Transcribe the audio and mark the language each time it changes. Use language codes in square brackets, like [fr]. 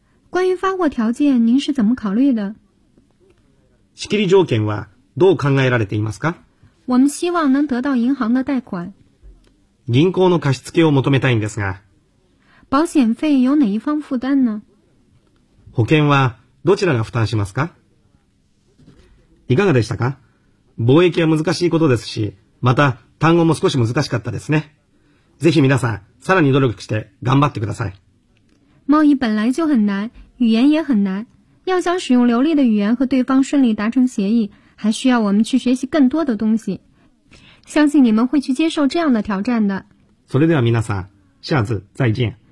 [zh] 关于发货条件您是怎么考虑的？ [ja] 仕切り条件はどう考えられていますか？ [zh] 我们希望能得到银行的贷款。 [ja] 銀行の貸付を求めたいんですが。 [zh] 保险费由哪一方负担呢？ [ja] 保険はどちらが負担しますか？いかがでしたか？貿易は難しいことですし、また単語も少し難しかったですね。ぜひ皆さん、さらに努力して頑張ってください。 [zh] 贸易本来就很难，语言也很难。要想使用流利的语言和对方顺利达成协议，还需要我们去学习更多的东西。相信你们会去接受这样的挑战的。 [ja] それでは皆さん、 [zh] 下次再见。